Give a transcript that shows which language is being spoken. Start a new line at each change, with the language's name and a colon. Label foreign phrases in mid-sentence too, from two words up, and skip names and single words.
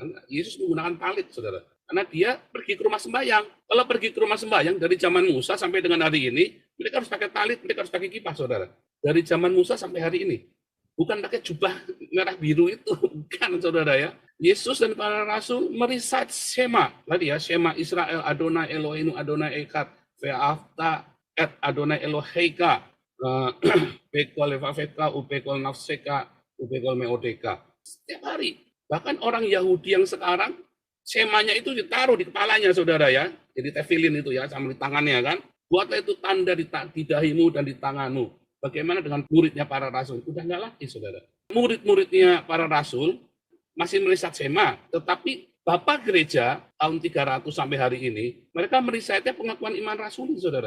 Indonesian: Yesus menggunakan talit, saudara. Karena dia pergi ke rumah sembahyang. Kalau pergi ke rumah sembahyang dari zaman Musa sampai dengan hari ini, mereka harus pakai talit, mereka harus pakai kipas, saudara. Dari zaman Musa sampai hari ini. Bukan pakai jubah merah biru itu, bukan, saudara ya. Yesus dan para rasul merisat Shema, tadi ya,
Hebrew: שמע ישראל, אדוני אלוהינו, אדוני אחד, ואהבת את אדוני אלוהיך, בכל לבבך, ובכל נפשך, ובכל מאודך.
Indonesian: Setiap hari. Bahkan orang Yahudi yang sekarang, Shemanya itu ditaruh di kepalanya, saudara ya. Jadi tefilin itu ya, sama di tangannya kan. Buatlah itu tanda di dahimu dan di tanganmu. Bagaimana dengan muridnya para rasul? Udah nggak lagi, saudara. Murid-muridnya para rasul masih merisat Shema, tetapi Bapak Gereja tahun 300 sampai hari ini, mereka merisatnya pengakuan iman rasuli, saudara.